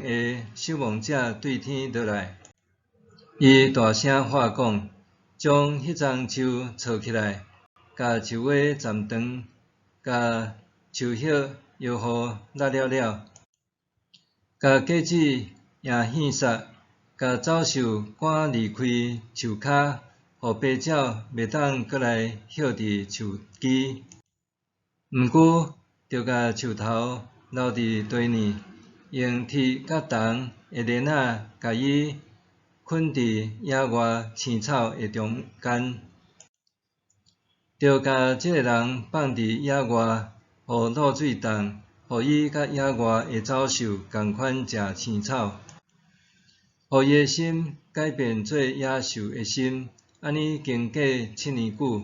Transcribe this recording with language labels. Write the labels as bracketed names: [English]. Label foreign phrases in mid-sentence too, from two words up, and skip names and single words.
[Min Nan Chinese] 的守望者对天落来，伊大声喊讲，将迄丛树抄起来，甲树尾斩断，甲树叶摇互落了，甲果子赢hiện杀，甲走兽赶离开树骹，互白鸟袂当过来歇伫树枝。毋过，着甲树头留伫地呢，用铁甲铜的链仔甲伊捆伫野外青草的中间，着甲即个人放伫野外，互露水冻，互伊甲野外的走兽共款食青草，互伊的心改变做野兽的心，安尼经过7年久。